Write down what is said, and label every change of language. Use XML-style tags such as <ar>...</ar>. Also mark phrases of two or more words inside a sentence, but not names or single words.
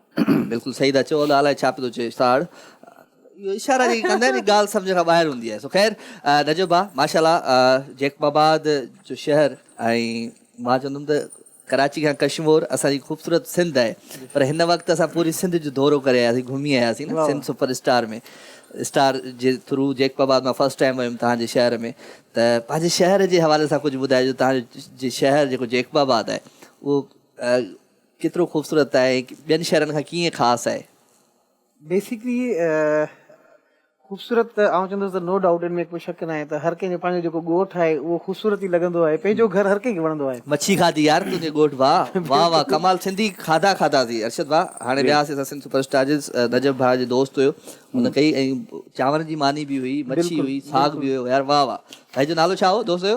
<sd>बिल्कुलु सही था चओ अलाए छा पियो थो चए साड़ इहो इशारा जेकी कंदा आहिनि ॻाल्हि सम्झ खां ॿाहिरि हूंदी आहे सो ख़ैर नजो भाउ माशाल्लाह जैकबाबाद जो शहर ऐं मां चवंदुमि त कराची खां कश्मीर असांजी ख़ूबसूरत सिंध आहे पर हिन वक़्तु असां पूरी सिंध जो दौरो करे आयासीं घुमी आयासीं न सिंध सुपर स्टार में स्टार जे थ्रू जैकबाबाद मां</sd> <en>first time</en> <sd>वियुमि तव्हांजे शहर में त पंहिंजे शहर जे हवाले सां कुझु ॿुधाइजो तव्हांजो शहर जेको जैकबाबाद आहे उहो केतिरो ख़ूबसूरत आहे ॿियनि शहरनि खां कीअं ख़ासि आहे बेसिकली ख़ूबसूरत आउं चवंदुसि त</sd> <en>no doubt</en> <sd>इन में कोई शक न आहे त हर कंहिंजो पंहिंजो जेको ॻोठ आहे उहो ख़ूबसूरत ई लॻंदो आहे पंहिंजो घर हर कंहिंखे वणंदो आहे मच्छी खाधी यार तुंहिंजे ॻोठ वाह वाह वाह कमाल सिंधी खाधा खाधासीं अर्शद भाउ हाणे वियासीं असां सिंध सुपरस्टार जे नजब भाउ जो दोस्त हुयो हुन कई ऐं चांवरनि जी मानी बि हुई मच्छी हुई साग बि हुयो यार वाह वाह भाई जो नालो छा हो दोस्त हुयो</sd>